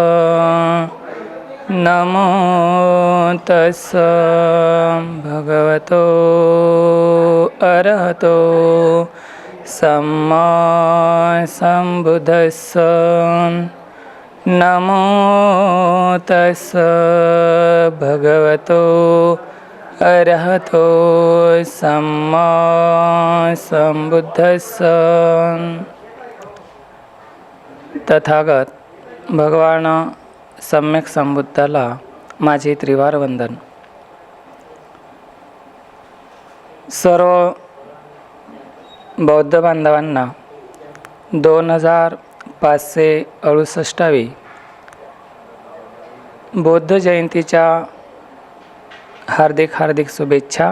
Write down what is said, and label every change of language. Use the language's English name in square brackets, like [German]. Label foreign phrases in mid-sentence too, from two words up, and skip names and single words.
[Pali] नमो तस्स भगवतो अरहतो सम्मा संबुद्धस्स। नमो तस्स भगवतो अरहतो सम्मा संबुद्धस्स। [Marathi] तथागत भगवान सम्यक संबुद्धाला माझे त्रिवार वंदन। सर्व बौद्ध बांधवांना 2568वी बौद्ध जयंतीच्या हार्दिक शुभेच्छा।